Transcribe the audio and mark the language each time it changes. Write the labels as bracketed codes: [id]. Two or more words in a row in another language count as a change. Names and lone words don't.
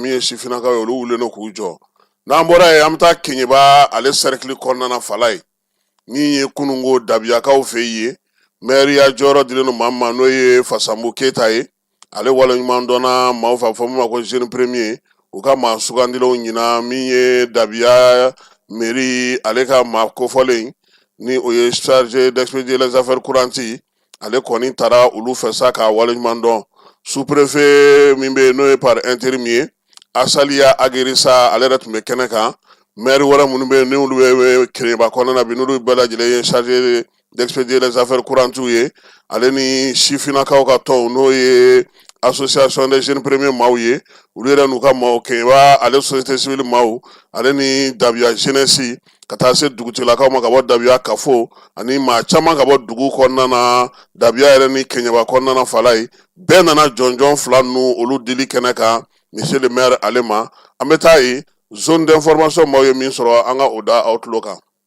[bm] min ye sifinnakaw ye olu wulilen don k'u jɔ n'an bɔra yen an bɛ taa Keɲeba ale cercle kɔnɔna na Fala ye min ye kununko Dabiyakaw fɛ yen ye maire jɔyɔrɔ dilen don maa min ma n'o ye Fasambu Keyita ye ale waleɲuman dɔnna maaw fɛ a fɔ min ma ko [fr] jeune premier [bm] u ka maa sugandilenw ɲina min ye Dabiya mairie ale ka maa kofɔlen ni o ye [fr] chargé d'expédier les affaires courantes [bm] ale kɔni taara olu fɛ sa k'a waleɲuman dɔn sous-préfet min bɛ yen n'o ye [fr] par intérim [bm] ye Asaliya Agirisa ale yɛrɛ tun bɛ kɛnɛ kan maire wɛrɛ minnu bɛ yen n'olu bɛ Keɲeba kɔnɔna na bi n'olu bɛɛ lajɛlen ye [fr] chargé d'expédier les affaires courantes [bm] ye ale ni sifinnakaw ka tɔn n'o ye [fr] association des jeunes premiers [bm] maaw ye olu yɛrɛ n'u ka maaw Keɲeba ale [fr] société civile [bm] maaw ale ni Dabiya jeunesse ka taa se dugutigilakaw ma ka bɔ Dabiya kafo ani maa caman ka bɔ dugu kɔnɔna na Dabiya yɛrɛ ni Keɲeba kɔnɔna na Fala ye bɛɛ nana jɔnjɔn fila ninnu olu dili kɛnɛ kan [fr] monsieur le maire [bm] ale ma an bɛ taa ye [fr] zone d'information [bm] maaw ye min sɔrɔ an ka o da aw tulo kan.